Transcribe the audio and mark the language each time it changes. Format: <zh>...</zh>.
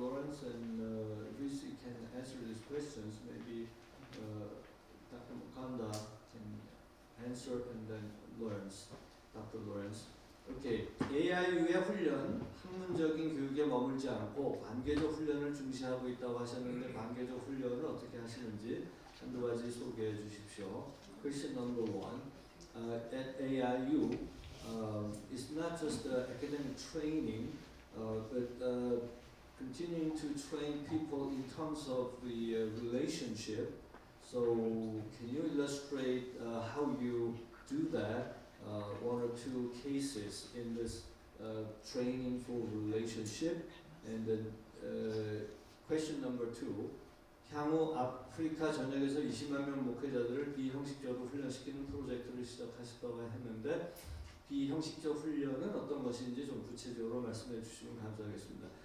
<en>Lawrence and Lucy can answer these questions. Maybe Dr. Mukanda can answer and then Lawrence, Dr. Lawrence. 오케이.</en> <ko>AI의 훈련, 학문적인 교육에 머물지 않고 관계적 훈련을 중시하고 있다고 하셨는데 관계적 훈련을 어떻게 하시는지 한두 가지 소개해 주십시오.</ko> <en>Question number one. At AIU, it's not just academic training, but continuing to train people in terms of the relationship. So, can you illustrate how you do that? One or two cases in this training for relationship. And then question number two.</en> <ko>향후 아프리카 전역에서 20만 명 목회자들을 비형식적으로 훈련시키는 프로젝트를 시작하셨다고 했는데 비형식적 훈련은 어떤 것인지 좀 구체적으로 말씀해 주시면 감사하겠습니다.</ko>